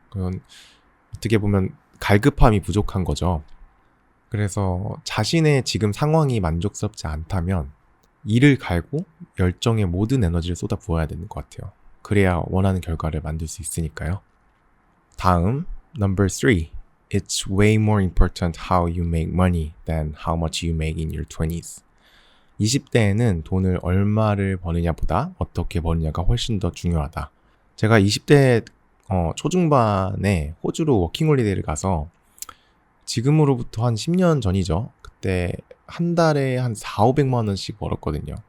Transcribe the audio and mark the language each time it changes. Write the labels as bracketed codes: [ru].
[ko] 그건 어떻게 보면 갈급함이 부족한 거죠. 그래서 자신의 지금 상황이 만족스럽지 않다면 이를 갈고 열정에 모든 에너지를 쏟아 부어야 되는 것 같아요. 그래야 원하는 결과를 만들 수 있으니까요. 다음, [en] number 3. It's way more important how you make money than how much you make in your 20s. [ko] 20대에는 돈을 얼마를 버느냐보다 어떻게 버느냐가 훨씬 더 중요하다. 제가 20대 초중반에 호주로 워킹홀리데이를 가서 지금으로부터 한 10년 전이죠. 그때 한 달에 한 4,500만 원씩 벌었거든요.